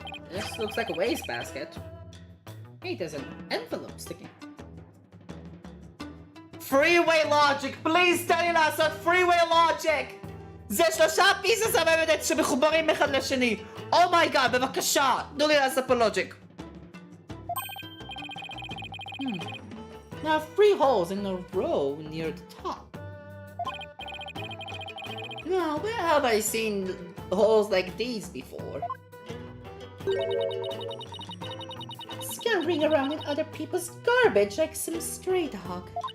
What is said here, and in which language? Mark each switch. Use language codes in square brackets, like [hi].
[en] This looks like a wastebasket. Hey, there's an envelope sticking. Freeway logic! Please tell me [he] לעשות [en] freeway logic! [he] זה [en] 3 pieces of evidence [he] שמחוברים אחד לשני. אומייגאד, בבקשה, תנו לי לעשות פה logic. [en] Now 3 holes in a row near the top. Now, where have I seen holes like these before? Scampering around in other people's garbage like some stray dog.